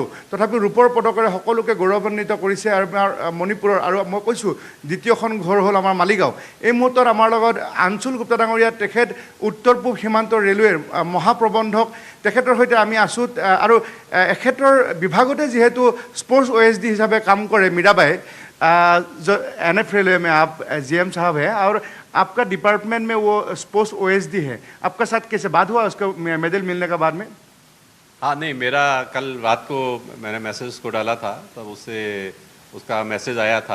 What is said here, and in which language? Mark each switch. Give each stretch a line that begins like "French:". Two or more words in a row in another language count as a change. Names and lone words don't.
Assamese: তথাপিও ৰূপৰ পদকেৰে সকলোকে গৌৰৱান্বিত কৰিছে আৰু আমাৰ মণিপুৰৰ, আৰু মই কৈছোঁ দ্বিতীয়খন ঘৰ হ'ল আমাৰ মালিগাঁও। এই মুহূৰ্তত আমাৰ লগত আঞ্চল গুপ্তা ডাঙৰীয়া, তেখেত উত্তৰ পূব সীমান্ত ৰেলৱেৰ মহাপ্ৰবন্ধক, তেখেতৰ সৈতে আমি আছোঁ। আৰু এখেতৰ বিভাগতে যিহেতু
English: sports OSD
Assamese: হিচাপে কাম কৰে মীৰাবাই,
Hindi: NF रेलवे में आप GM साहब हैं और आपका डिपार्टमेंट में वो
English: sports OSD
Hindi: है, आपका साथ कैसे बात हुआ उसका मेडल मिलने के बाद में? हाँ, नहीं, मेरा कल रात को मैंने मैसेज को डाला था, तब उससे उसका मैसेज आया था।